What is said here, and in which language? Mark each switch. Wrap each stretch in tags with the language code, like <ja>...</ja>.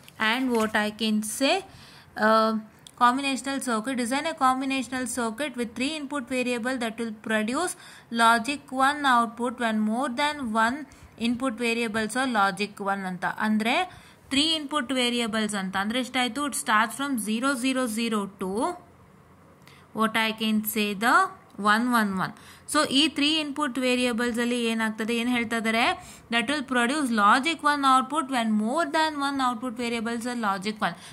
<en>And what I can say, combinational circuit, design a combinational circuit with 3 input variable that will produce logic 1 output when more than 1 input variables are logic 1 ಅಂತ.</en> <kn>ಅಂದರೆ 3 input variables ಅಂತ ಅಂದರೆ ಎಷ್ಟಾಯಿತು?</kn> <en>It starts from 0 0 0 to what I can say the 1 1 1.</en> <kn>So ಈ 3 input ವೇರಿಯೇಬಲ್ಸಲ್ಲಿ ಏನಾಗ್ತದೆ, ಏನು ಹೇಳ್ತಾ ಇದ್ದಾರೆ?</kn> <en>That will produce logic 1 output when more than 1 output variables are logic 1.</en>